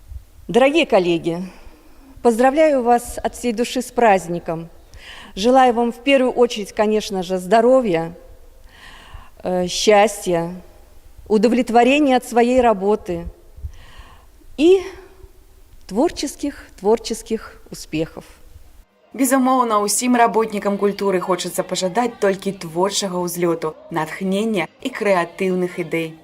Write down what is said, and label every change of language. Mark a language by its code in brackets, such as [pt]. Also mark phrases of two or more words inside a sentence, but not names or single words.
[ru] Дорогие коллеги, поздравляю вас от всей души с праздником. Желаю вам в первую очередь, конечно же, здоровья, счастья, удовлетворения от своей работы и творческих успехов. [be] Безумоўна, усім работнікам культуры хочацца пажадаць толькі творчага ўзлёту, натхнення і крэатыўных ідэй.